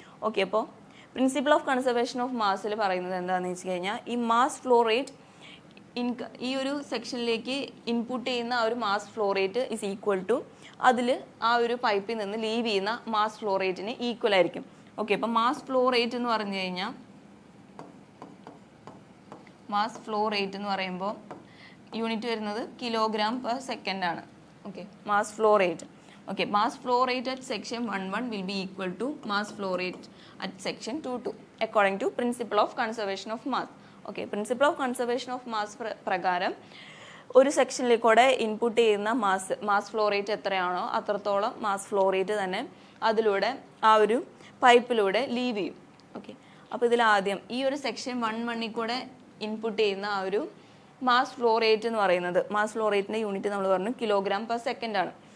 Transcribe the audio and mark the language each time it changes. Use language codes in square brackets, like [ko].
[ml] Okay, അപ്പോൾ principle of conservation of മാസിൽ പറയുന്നത് എന്താണെന്ന് വെച്ച് കഴിഞ്ഞാൽ ഈ മാസ് ഫ്ലോ റേറ്റ് ഈ ഒരു സെക്ഷനിലേക്ക് ഇൻപുട്ട് ചെയ്യുന്ന ആ ഒരു mass flow rate is equal to അതിൽ ആ ഒരു പൈപ്പിൽ നിന്ന് ലീവ് ചെയ്യുന്ന മാസ് ഫ്ലോ റേറ്റിന് ഈക്വൽ ആയിരിക്കും. ഓക്കെ, അപ്പം മാസ് ഫ്ലോ റേറ്റ് എന്ന് പറഞ്ഞു കഴിഞ്ഞാൽ മാസ് ഫ്ലോ റേറ്റ് എന്ന് പറയുമ്പോൾ യൂണിറ്റ് വരുന്നത് kg/s ആണ്. Okay, mass flow rate. [en] Okay, mass flow rate at section 1 will be equal to mass flow rate at section 2 according to principle of conservation of mass. [ml] Okay, [en] principle of conservation of mass [ml] പ്രകാരം ഒരു സെക്ഷനിലേക്കൂടെ input ചെയ്യുന്ന mass flow rate എത്രയാണോ അത്രത്തോളം mass flow rate തന്നെ അതിലൂടെ ആ ഒരു പൈപ്പിലൂടെ leave ചെയ്യും. ഓക്കെ, അപ്പോൾ ഇതിൽ ആദ്യം ഈ ഒരു സെക്ഷൻ 1 കൂടെ ഇൻപുട്ട് ചെയ്യുന്ന ആ ഒരു മാസ് ഫ്ലോ റേറ്റ് എന്ന് പറയുന്നത് മാസ് ഫ്ലോ റേറ്റിൻ്റെ യൂണിറ്റ് നമ്മൾ പറഞ്ഞു kg/s ആണ്.